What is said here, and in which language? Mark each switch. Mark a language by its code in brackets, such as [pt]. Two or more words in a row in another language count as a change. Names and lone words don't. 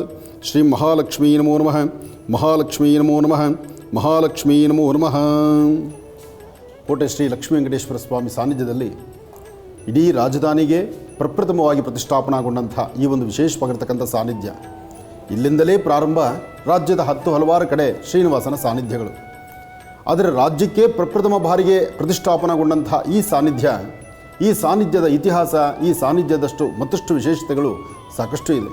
[sa] ಶ್ರೀ ಮಹಾಲಕ್ಷ್ಮೀ ನಮೋ ನಮಃ. ಮಹಾಲಕ್ಷ್ಮೀ ನಮೋ ನಮಃ. ಮಹಾಲಕ್ಷ್ಮೀ ನಮೋ ನಮಃ. [kn] ಕೋಟೆ ಶ್ರೀ ಲಕ್ಷ್ಮೀ ವೆಂಕಟೇಶ್ವರ ಸ್ವಾಮಿ ಸಾನ್ನಿಧ್ಯದಲ್ಲಿ ಇಡೀ ರಾಜಧಾನಿಗೆ ಪ್ರಪ್ರಥಮವಾಗಿ ಪ್ರತಿಷ್ಠಾಪನಾಗೊಂಡಂಥ ಈ ಒಂದು ವಿಶೇಷವಾಗಿರ್ತಕ್ಕಂಥ ಸಾನ್ನಿಧ್ಯ. ಇಲ್ಲಿಂದಲೇ ಪ್ರಾರಂಭ ರಾಜ್ಯದ ಹಲವಾರು ಕಡೆ ಶ್ರೀನಿವಾಸನ ಸಾನ್ನಿಧ್ಯಗಳು. ಆದರೆ ರಾಜ್ಯಕ್ಕೆ ಪ್ರಪ್ರಥಮ ಬಾರಿಗೆ ಪ್ರತಿಷ್ಠಾಪನಾಗೊಂಡಂಥ ಈ ಸಾನ್ನಿಧ್ಯದ ಇತಿಹಾಸ, ಈ ಸಾನ್ನಿಧ್ಯದಷ್ಟು ಮತ್ತಷ್ಟು ವಿಶೇಷತೆಗಳು ಸಾಕಷ್ಟು ಇದೆ.